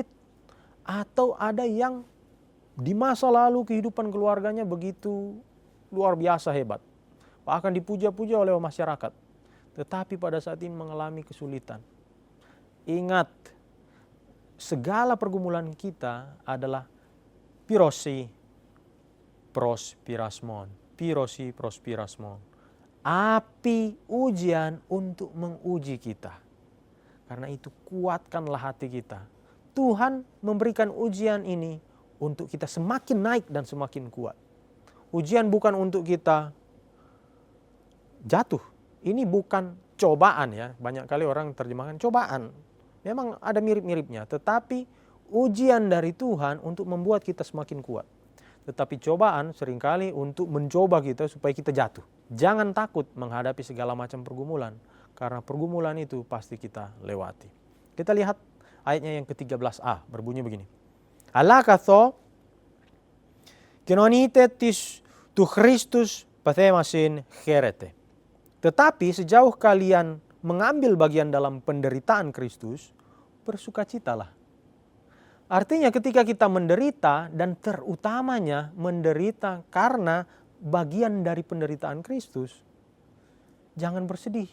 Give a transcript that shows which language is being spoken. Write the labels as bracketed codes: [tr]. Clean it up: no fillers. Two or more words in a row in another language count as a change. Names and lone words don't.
[id] Atau ada yang di masa lalu kehidupan keluarganya begitu luar biasa hebat. Bahkan dipuja-puja oleh masyarakat. Tetapi pada saat ini mengalami kesulitan. Ingat, segala pergumulan kita adalah [el] πυρώσει πρὸς πειρασμὸν. πυρώσει πρὸς πειρασμὸν. [id] Api ujian untuk menguji kita. Karena itu kuatkanlah hati kita. Tuhan memberikan ujian ini untuk kita semakin naik dan semakin kuat. Ujian bukan untuk kita jatuh. Ini bukan cobaan ya. Banyak kali orang terjemahkan cobaan. Memang ada mirip-miripnya. Tetapi ujian dari Tuhan untuk membuat kita semakin kuat. Tetapi cobaan seringkali untuk mencoba kita supaya kita jatuh. Jangan takut menghadapi segala macam pergumulan. Karena pergumulan itu pasti kita lewati. Kita lihat ayatnya yang ke-13a. Berbunyi begini. [el] Ἀλλὰ καθὸ κοινωνεῖτε τοῖς τοῦ Χριστοῦ παθήμασιν χαίρετε. [id] Tetapi sejauh kalian mengambil bagian dalam penderitaan Kristus, bersukacitalah. Artinya ketika kita menderita dan terutamanya menderita karena bagian dari penderitaan Kristus, jangan bersedih.